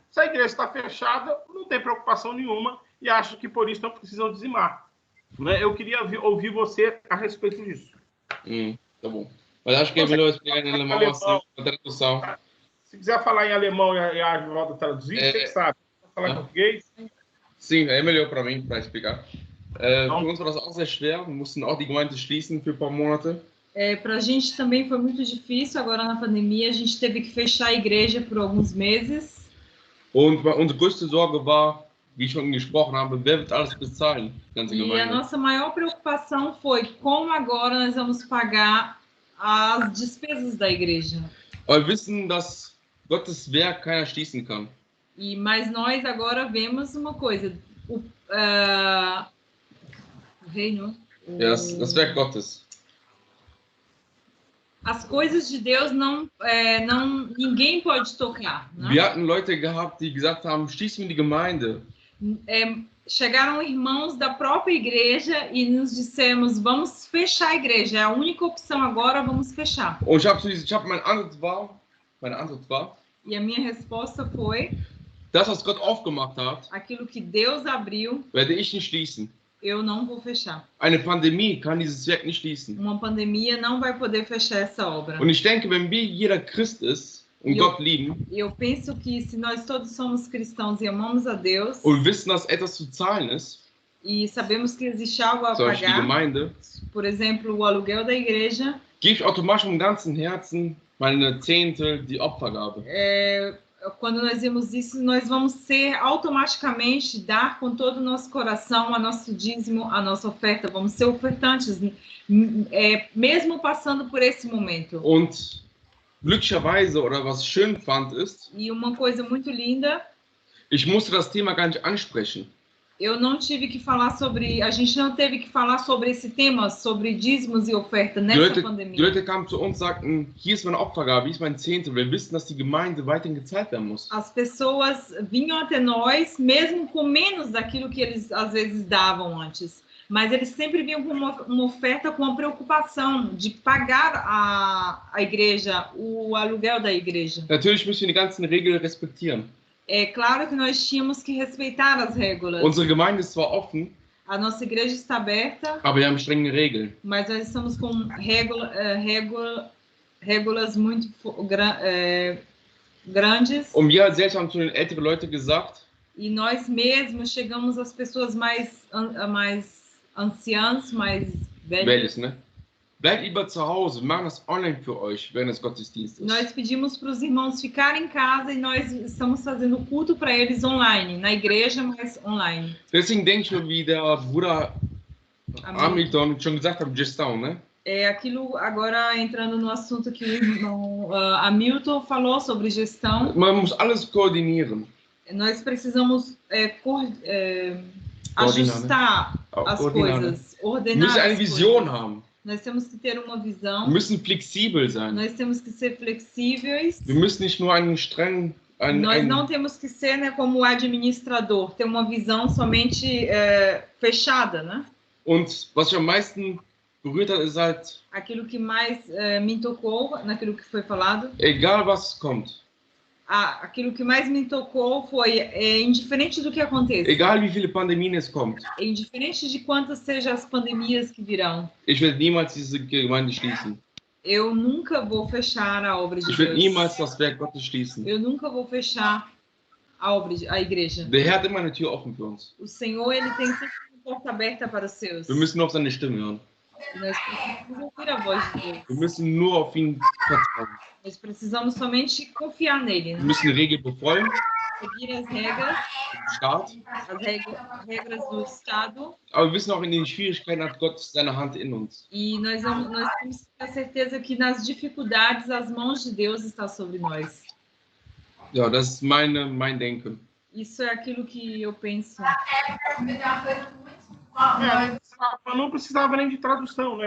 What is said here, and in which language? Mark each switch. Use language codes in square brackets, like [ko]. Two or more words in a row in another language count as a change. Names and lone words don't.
[pt] Se a igreja está fechada, não tem preocupação nenhuma e acho que por isso não precisam dizimar. Né? Eu queria ouvir você a respeito disso. Tá bom. Mas acho que é melhor explicar em alemão assim, a tradução. Se quiser falar em alemão e a Agivaldo traduzir, você que sabe. Quer falar em português? Sim, é melhor para mim, para explicar. [de] Für uns war das auch sehr schwer. Wir mussten auch die Gemeinde schließen für ein paar Monate. [pt] Para a gente também foi muito difícil, agora na pandemia, a gente teve que fechar a igreja por alguns meses. [de] Und unsere größte Sorge war, wie ich schon gesprochen habe, wer wird alles bezahlen? [pt] E a nossa maior preocupação foi como agora nós vamos pagar as despesas da igreja. [de] Aber wir wissen, dass Gottes Werk keiner schließen kann. [pt] Mas nós agora vemos uma coisa, o reino, [de] das Werk Gottes. [pt] As coisas de Deus ninguém pode tocar. Né? [de] Wir hatten Leute gehabt, die gesagt haben, schließen wir die Gemeinde. [pt] Chegaram irmãos da própria igreja e nos dissemos, vamos fechar a igreja, é a única opção agora, vamos fechar. [de] Und ich habe meine Antwort war, [pt] e a minha resposta foi, [de] das, was Gott aufgemacht hat, [pt] aquilo que Deus abriu, [de] werde ich nicht schließen. [pt] Eu não vou fechar. [de] Eine Pandemie kann dieses Werk nicht schließen. [pt] Uma pandemia não vai poder fechar essa obra. [de] Und ich denke, wenn wir jeder Christ ist und Gott lieben, [pt] eu penso que se nós todos somos cristãos e amamos a Deus, [de] und wissen, dass etwas zu zahlen ist, [pt] e sabemos que existe algo a pagar, [de] die Gemeinde, [pt] por exemplo, o aluguel da igreja, [de] gebe ich automatisch vom ganzen Herzen meine Zehntel, die Opfergabe. [pt] quando nós vemos isso, nós vamos ser automaticamente dar com todo o nosso coração a nosso dízimo, a nossa oferta. Vamos ser ofertantes, mesmo passando por esse momento. [de] Und glücklicherweise, oder was ich schön fand, ist, [pt] E uma coisa muito linda, [de] ich musste das Thema gar nicht ansprechen. [pt] eu não tive que falar sobre, a gente não teve que falar sobre esse tema, sobre dízimos e oferta nessa [de] Die [pt] pandemia. [de] Leute kamen zu uns und sagten, hier ist meine Opfergabe, hier ist mein Zehntel. Wir wissen, dass die Gemeinde weiterhin gezahlt werden muss. [pt] As pessoas vinham até nós, mesmo com menos daquilo que eles às vezes davam antes. Mas eles sempre vinham com uma oferta com a preocupação de pagar a igreja, o aluguel da igreja. [de] Natürlich müssen wir die ganzen Regeln respektieren. [pt] É claro que nós tínhamos que respeitar as regras. [de] Unsere Gemeinde ist zwar offen, [pt] A nossa igreja está aberta, [de] aber wir haben strenge Regeln. [pt] mas nós estamos com regras muito grandes. [de] Und wir als selbst haben zu den älteren Leuten gesagt, [pt] E nós mesmos chegamos às pessoas mais anciãs, mais velhas. [de] welches, ne? Bleibt lieber zu Hause, wir machen das online für euch, während des Gottesdienstes. [pt] Nós pedimos para os irmãos ficarem em casa e nós estamos fazendo culto para eles online, na igreja, mas online. [de] Deswegen denke ich mir, wie der Bruder Hamilton schon gesagt hat, [pt] Gestão, né? É aquilo, agora entrando no assunto que o irmão Hamilton falou sobre gestão. [de] Man muss alles koordinieren. [pt] Nós precisamos ajustar as coisas, [de] Wir [pt] ordenar [de] müssen eine [pt] as [de] Vision [pt] coisas. [de] haben. [pt] Nós temos que ter uma visão. [de] Wir müssen flexibel sein. [pt] Nós temos que ser flexíveis. [de] Wir müssen nicht nur einen strengen... [pt] Nós não temos que ser, né, como administrador, ter uma visão somente fechada, né? [de] Und was mich am meisten berührt hat, ist halt, [pt] Aquilo que mais me tocou, naquilo que foi falado, [de] egal was kommt, [pt] aquilo que mais me tocou foi, indiferente do que aconteça, [de] egal wie viele Pandemien es kommt, [pt] indiferente de quantas sejam as pandemias que virão, [de] ich werde niemals diese Gemeinde schließen. [pt] eu nunca vou fechar a obra de [de] Ich werde [pt] Deus. [de] niemals das Werk Gottes schließen. [pt] Eu nunca vou fechar a igreja. [de] Der Herr hat immer eine Tür offen für uns. [pt] O Senhor, ele tem sempre uma porta aberta para os seus. [de] Wir müssen nur auf seine Stimme hören. [pt] Nós precisamos ouvir a voz de Deus. [de] Wir müssen nur auf ihn vertrauen. [pt] Nós precisamos somente confiar nele, [de] Wir [pt] né? [de] müssen Regeln befolgen, [pt] Seguir as regras, [de] im Staat. [pt] as regras do Estado. [de] Aber wir wissen auch, in den Schwierigkeiten hat Gott seine Hand in uns. [pt] E nós temos que ter certeza que nas dificuldades as mãos de Deus estão sobre nós. [de] Ja, das ist mein Denken. [pt] Isso é aquilo que eu penso. Não precisava nem de tradução, né?